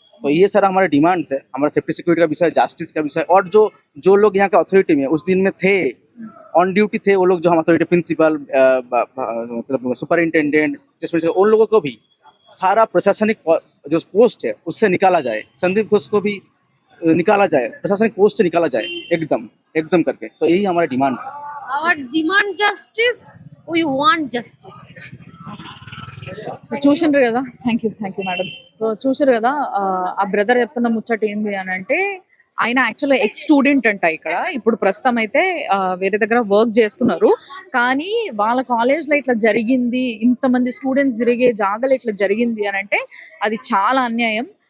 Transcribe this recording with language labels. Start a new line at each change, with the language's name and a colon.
Hindi: तो ये सारा हमारे डिमांड्स है, हमारा सेफ्टी सिक्योरिटी का विषय, जस्टिस का विषय, और जो लोग यहाँ के अथॉरिटी में उस दिन में थे, ऑन ड्यूटी थे, वो लोग जो हम अथॉरिटी प्रिंसिपल मतलब सुपरिंटेंडेंट जिसमें उन लोगों को भी सारा प्रशासनिक जो पोस्ट है उससे निकाला जाए, संदीप घोष को भी निकाला जाए, प्रशासनिक पोस्ट से निकाला जाए एकदम करके। तो यही हमारे डिमांड्स है।
English: Our demand justice, we want justice.
Telugu: చూసిండ్రు కదా,
English: Thank you madam.
Telugu: సో చూసారు కదా, ఆ బ్రదర్ చెప్తున్న ముచ్చట ఏంది అని అంటే, ఆయన యాక్చువల్గా ఎక్స్ స్టూడెంట్ అంట. ఇక్కడ ఇప్పుడు ప్రస్తుతం అయితే వేరే దగ్గర వర్క్ చేస్తున్నారు. కానీ వాళ్ళ కాలేజ్లో ఇట్లా జరిగింది, ఇంతమంది స్టూడెంట్స్ తిరిగే జాగాలో ఇట్లా జరిగింది అని అంటే అది చాలా అన్యాయం.